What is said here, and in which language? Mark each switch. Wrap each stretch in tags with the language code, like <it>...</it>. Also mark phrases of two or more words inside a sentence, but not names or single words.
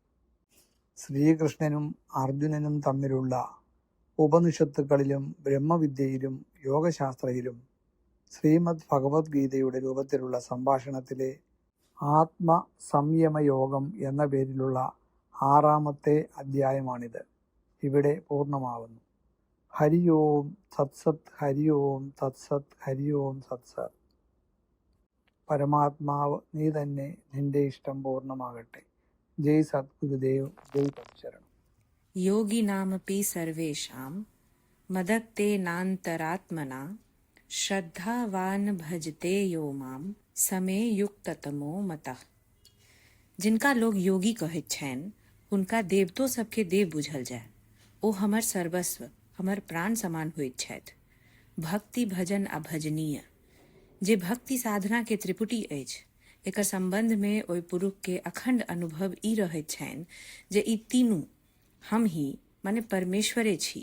<ml>ശ്രീകൃഷ്ണനും അർജുനനും തമ്മിലുള്ള ഉപനിഷത്തുക്കളിലും ബ്രഹ്മവിദ്യയിലും യോഗശാസ്ത്രയിലും ശ്രീമദ് ഭഗവത്ഗീതയുടെ രൂപത്തിലുള്ള സംഭാഷണത്തിലെ ആത്മസംയമയോഗം എന്ന പേരിലുള്ള 6ാമത്തെ അധ്യായമാണിത്. ഇവിടെ പൂർണ്ണമാവുന്നു.</ml> <sa>ഹരി ഓം തത്സത്, ഹരി ഓം തത്സത്, ഹരി ഓം തത്സത്.</sa> <ml>പരമാത്മാവ് നീ തന്നെ, നിന്റെ ഇഷ്ടം പൂർണ്ണമാകട്ടെ. ജയ് സദ്ഗുരുദേവ്, ജയ് പരശരണം.</ml> <sa>योगिनामपि सर्वेषां मदत्तेनान्तरात्मना श्रद्धावान भजते यो माम समे युक्ततमो मतः.</sa> <mai>जिनका लोग योगी कहैत छनि हुनका देवतो सबके देव बुझल जाय. ओ हमर सर्वस्व, हमर प्राण समान होइत छथि. भक्ति, भजन आ भजनीय जे भक्ति साधना के त्रिपुटी अछि, एकर संबंध में ओहि पुरुष के अखंड अनुभव ई रहैत छनि जे ई तीनू हम ही माने परमेश्वरे छी.</mai>